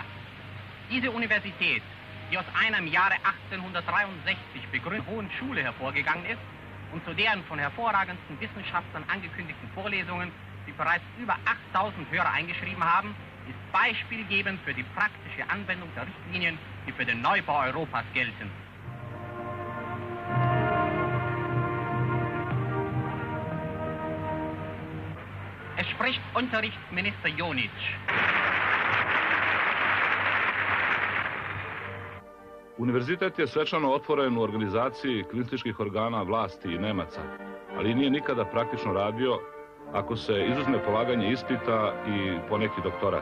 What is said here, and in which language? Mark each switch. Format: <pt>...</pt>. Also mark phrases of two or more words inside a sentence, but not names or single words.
<de>Diese Universität, die aus einer im Jahre 1863 begründeten Hohen Schule hervorgegangen ist und zu deren von hervorragendsten Wissenschaftlern angekündigten Vorlesungen, die bereits über 8000 Hörer eingeschrieben haben, ist beispielgebend für die praktische Anwendung der Richtlinien, die für den Neubau Europas gelten. Es spricht Unterrichtsminister Jonić.</de> <sr>Univerzitet je svečano otvoren u organizaciji kliničkih organa vlasti i Nemaca, ali nije nikada praktično radio ako se izuzme polaganje ispita i poneki doktorat.</sr>